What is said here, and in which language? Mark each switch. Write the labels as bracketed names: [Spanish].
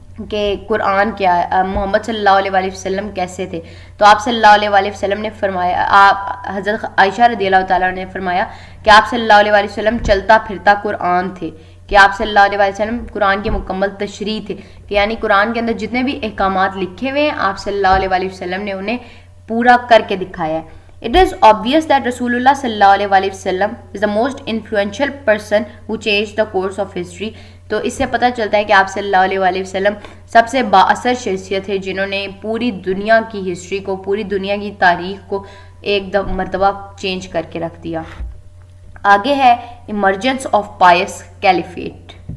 [Urdu] کہ قرآن کیا ہے، محمد صلی اللہ علیہ وسلم کیسے تھے، تو آپ صلی اللہ علیہ وسلم نے فرمایا، آپ حضرت عائشہ رضی اللہ تعالیٰ نے فرمایا کہ آپ صلی اللہ علیہ وسلم چلتا پھرتا قرآن تھے، کہ آپ صلی اللہ علیہ وسلم قرآن کی مکمل تشریح تھے، کہ یعنی قرآن کے اندر جتنے بھی احکامات لکھے ہوئے ہیں آپ صلی اللہ علیہ وسلم نے انہیں پورا کر کے دکھایا ہے. [English] It is obvious that Rasulullah sallallahu alaihi wasallam is the most influential person who changed the course of history. [Urdu] تو اس سے پتہ چلتا ہے کہ آپ صلی اللہ علیہ وسلم سب سے با اثر شخصیت ہے جنہوں نے پوری دنیا کی ہسٹری کو، پوری دنیا کی تاریخ کو ایک مرتبہ چینج کر کے رکھ دیا. آگے ہے [English] Emergence of پائس caliphate.